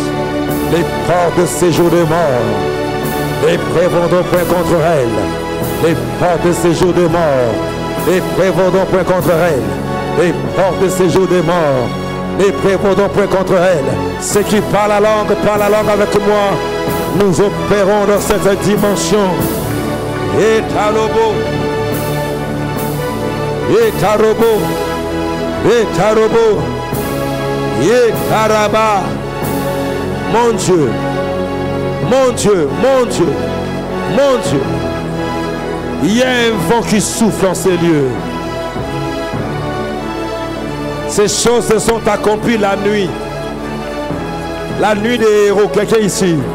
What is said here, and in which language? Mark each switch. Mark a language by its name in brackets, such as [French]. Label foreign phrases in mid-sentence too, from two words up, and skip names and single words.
[French] Les portes de séjour de mort ne prévaudront point contre elle. Les portes de séjour de mort ne prévaudront point contre elle. Les portes de séjour de mort ne prévaudront point contre elle. Ceux qui parlent la langue avec moi, nous opérons dans cette dimension. Et tarobo, et tarobo, et tarobo. Yekaraba. Mon Dieu, mon Dieu, mon Dieu, mon Dieu. Il y a un vent qui souffle en ces lieux. Ces choses se sont accomplies la nuit. La nuit des héros. Quelqu'un ici.